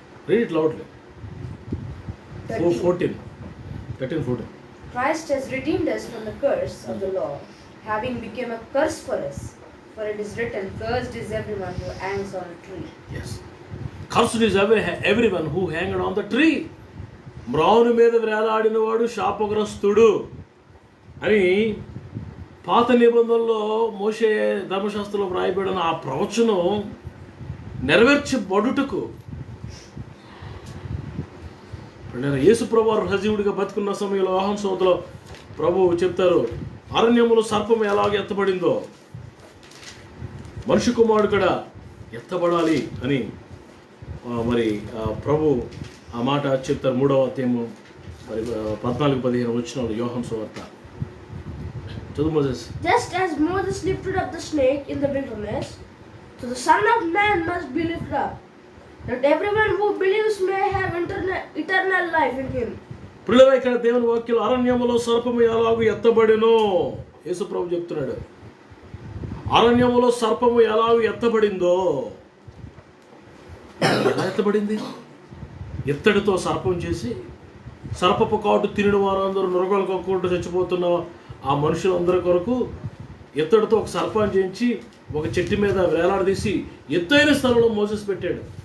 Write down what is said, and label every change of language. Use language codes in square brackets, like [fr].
[en] Read it loudly. 13, 14. Christ has redeemed us from the curse of the law, having become a curse for us. For it is written, cursed is everyone who hangs on a tree. Yes. Cursed is everyone who hanged on the tree. [te] మ్రాను మీద వేలాడినవాడు శాపగ్రస్తుడు అని పాత నిబంధనలో మోషే ధర్మశాస్త్రంలో వ్రాయబడిన ఆ ప్రవచనం నెరవేర్చబడుటకు యేసు ప్రభువు రహస్యముడిగా బతుకున్న సమయంలో యోహాను సువార్తలో ప్రభువు చెప్తారు, అరణ్యములో సర్పం ఎలాగ ఎత్తబడిందో మనుష్య కుమారుడు కూడా ఎత్తబడాలి అని మరి ప్రభు ఆ మాట చెప్తారు. 3వ అధ్యాయము మరి 14-15 వచ్చిన యోహాను సువార్త చదువు Moses. [en] Just as Moses lifted up the snake in the wilderness, so the Son of Man must be lifted up, that everyone who believes may have eternal life in him. [te] పిల్లల ఇక్కడ దేవుని వాక్యం అరణ్యములో సర్పము ఎలాగూ ఎత్తబడినో యేసు ప్రభు చెప్తున్నాడు. అరణ్యములో సర్పము ఎలాగూ ఎత్తబడిందో, ఎలా ఎత్తబడింది? ఎత్తడితో సర్పం చేసి సర్పపు కాటు తినడం వారందరూ నురగలు కక్కుంటూ చచ్చిపోతున్న ఆ మనుషులందరి కొరకు ఎత్తడితో ఒక సర్పాన్ని చేయించి ఒక చెట్టు మీద వేలాడదీసి ఎత్తైన స్థలంలో మోసెస్ పెట్టాడు.